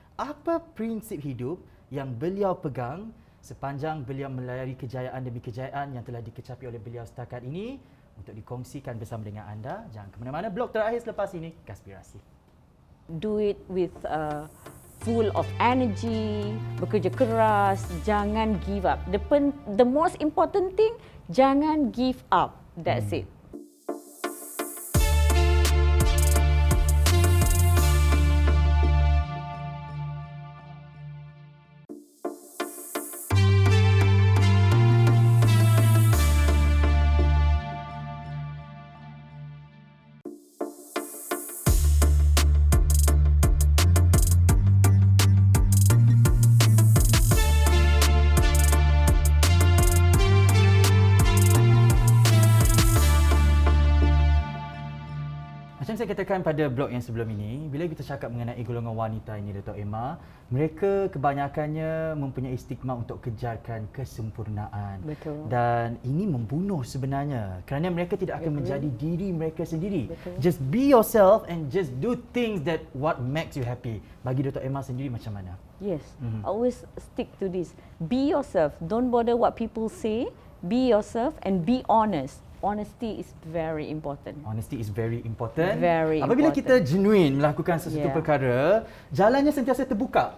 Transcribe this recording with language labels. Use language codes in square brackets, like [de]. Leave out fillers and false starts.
[ms] Apa prinsip hidup yang beliau pegang sepanjang beliau melayari kejayaan demi kejayaan yang telah dikecapi oleh beliau setakat ini, untuk dikongsikan bersama dengan anda. Jangan ke mana-mana, blog terakhir selepas ini, Gaspirasi. [en] Do it with full of energy, [ms] bekerja keras, jangan [en] give up. The most important thing, [ms] jangan [en] give up. That's it. [ms] Macam saya katakan pada blog yang sebelum ini, bila kita cakap mengenai golongan wanita ini, Dato' Emma, mereka kebanyakannya mempunyai stigma untuk kejarkan kesempurnaan. Betul. Dan ini membunuh sebenarnya kerana mereka tidak akan menjadi diri mereka sendiri. [en] Just be yourself and just do things that what makes you happy. [ms] Bagi Dato' Emma sendiri macam mana? [en] Yes, always stick to this. Be yourself. Don't bother what people say. Be yourself and be honest. Honesty is very important. Honesty is very important. Very [ms] Apabila [en] important. [ms] kita genuine melakukan sesuatu perkara, jalannya sentiasa terbuka